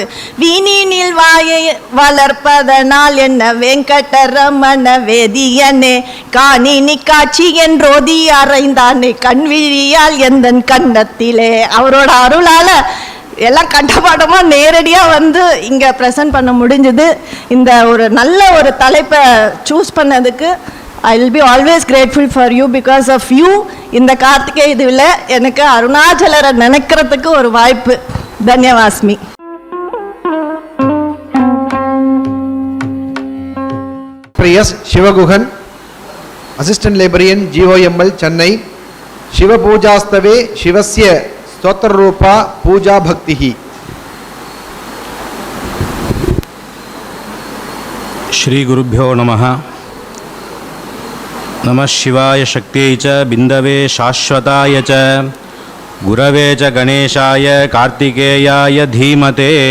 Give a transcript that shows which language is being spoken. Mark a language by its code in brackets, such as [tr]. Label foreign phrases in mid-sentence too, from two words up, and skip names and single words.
[ta] வீணினில் வாயை வளர்ப்பதனால் என்ன வெங்கடரமண வேதியனே காணினி காட்சி என்றோதி அறைந்தானே கண்விழியால் எந்தன் கண்டத்திலே. அவரோட அருளால் எல்லாம் கண்டபாடமாக நேரடியாக வந்து இங்கே ப்ரெசன்ட் பண்ண முடிஞ்சுது. இந்த ஒரு நல்ல ஒரு தலைப்பை சூஸ் பண்ணதுக்கு [en] I will be always grateful for you. because of you [ta] இந்த கார்த்திகை இதுவில் எனக்கு அருணாச்சலரை நினைக்கிறதுக்கு ஒரு வாய்ப்பு. [sa] தன்யவாஸ்மி. [en] எஸ் சிவகுகன், Assistant Librarian, GOML, சென்னை. [sa] शिवपूजास्तवे शिवस्य स्तोत्र रूपा पूजा भक्ति ही. श्री गुरुभ्यो नमः. नमः शिवाय शक्त्यै च बिन्दवे शाश्वताय च गुरवे च गणेशाय कार्तिकेयाय धीमते.